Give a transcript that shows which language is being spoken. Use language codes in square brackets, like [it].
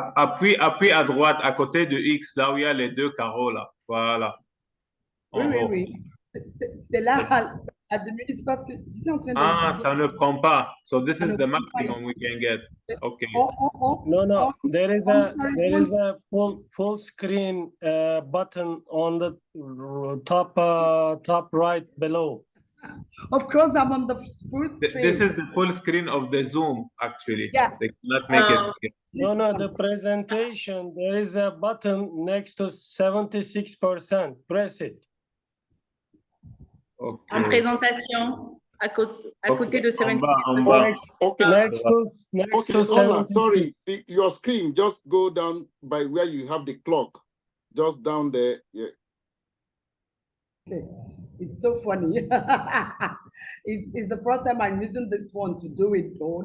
[fr] Appuie à droite, à côté de X, là où il y a les deux carreaux là. Voilà. Oui. C'est là, à 2 minutes, c'est parce que je suis en train de... Ah, ça ne prend pas. [en] So this is the maximum we can get. Okay. No. There is a full screen button on the top right below. Of course, I'm on the full screen. This is the full screen of the Zoom, actually. Yeah. They cannot make it. No, the presentation, there is a button next to 76%. Press it. Okay. [fr] En présentation, à côté de 76%. [en] Okay. Next to Ola, sorry, your screen, just go down by where you have the clock. Just down there. Yeah. Okay. It's so funny. It's the first time I'm using this one to do it, though.